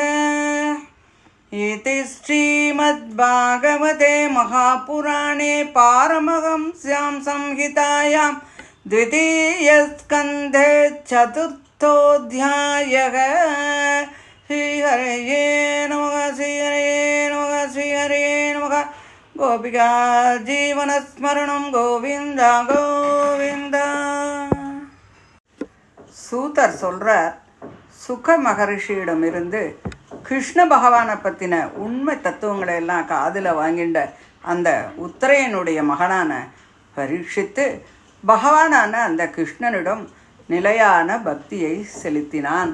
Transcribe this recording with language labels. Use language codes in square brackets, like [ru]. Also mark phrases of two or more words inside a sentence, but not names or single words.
[sa] इति श्रीमद्भागवते महापुराणे पारमहंस्यां संहितायां द्वितीयस्कन्धे चतुर्थोऽध्यायः. श्रीहरये नमः. श्रीहरये नमः. श्रीहरये नमः. गोपिका जीवनस्मरणं गोविन्द गोविन्द. [ta] சூதர் சொல்கிறார், சுக மகரிஷியிடமிருந்து கிருஷ்ண பகவானை பற்றின உண்மை தத்துவங்களை எல்லாம் காதில் வாங்கிண்ட அந்த உத்தரையனுடைய மகனான பரீட்சித்து பகவானான அந்த கிருஷ்ணனிடம் நிலையான பக்தியை செலுத்தினான்.